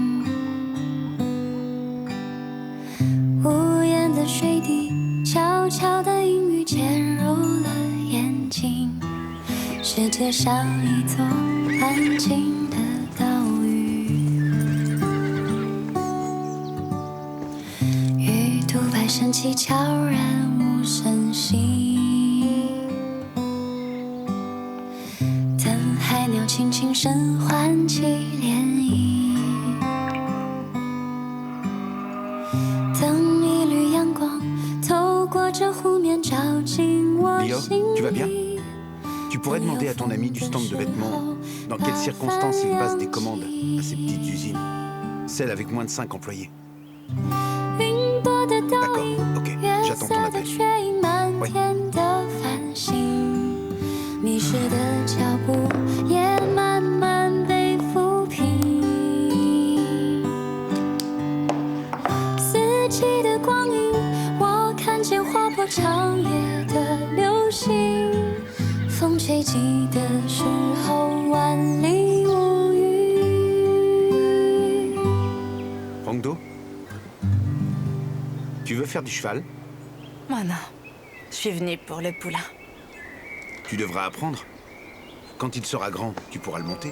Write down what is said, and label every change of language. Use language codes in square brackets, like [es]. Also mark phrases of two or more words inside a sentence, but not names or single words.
[zh] 无言的水滴，悄悄的阴雨潜入了眼睛，世界像一座安静的岛屿，鱼肚白身天气悄然无声息，等海鸟轻轻声唤起涟漪，等一缕阳光透过这湖面照进我 [fr] Lio, [zh] 心 [fr] tu vas bien? [zh] 里。 [fr] Tu pourrais demander à ton ami du stand de vêtements dans quelles circonstances il passe des commandes à ces petites usines. Celles avec moins de 5 employés. [zh] 云朵的倒 [fr] D'accord, [zh] 影， [fr] ok, [zh] 月 [fr] j'attends [zh] 色 [fr] ton [zh] 的 [fr] appel. [zh] 却映满天的繁星，迷失的脚步也慢慢被抚平。四季的光阴，我看见划破长夜的流星。风吹起的时候，万里无语。 [fr] Rongdo? Tu veux faire du cheval? Moi non. Je suis venue pour le poulain. Tu devras apprendre. Quand il sera grand, tu pourras le monter.